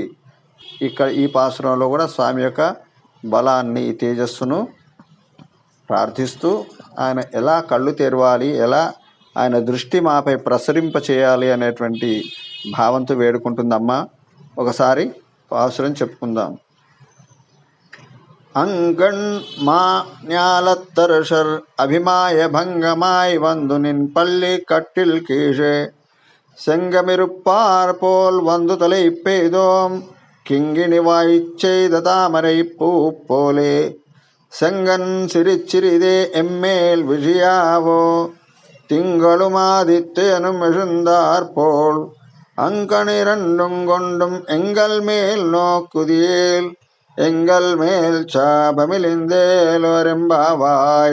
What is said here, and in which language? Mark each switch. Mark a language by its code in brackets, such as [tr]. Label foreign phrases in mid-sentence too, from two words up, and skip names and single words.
[te] ఇక్కడ ఈ పాసురంలో కూడా స్వామి యొక్క బలాన్ని, తేజస్సును ప్రార్థిస్తూ ఆయన ఎలా కళ్ళు తెరవాలి, ఎలా ఆయన దృష్టి మాపై ప్రసరింప చేయాలి అనేటువంటి భావంతో వేడుకుంటుందమ్మ. ఒకసారి పాసురం చెప్పుకుందాం. [ta] அங்கண் மா ஞாலத்தரசர் அபிமாய பங்கமாய் வந்து நின் பள்ளி கட்டில் கீழே செங்கமிருப்பார் போல் வந்து தலை பெய்தோம் கிங்கிணி வாய்ச்செய்த தாமரை பூ போலே செங்கன் சிரிச்சிறிதே எம்மேல் விழியாவோ திங்களுமாதித்தேனும் எழுந்தார் போல் அங்கணிரண்டும் கொண்டும் எங்கள் மேல் நோக்குதியேல் எங்கள் மேல் சாபமிழிந்தேலோரெம்பாவாய்.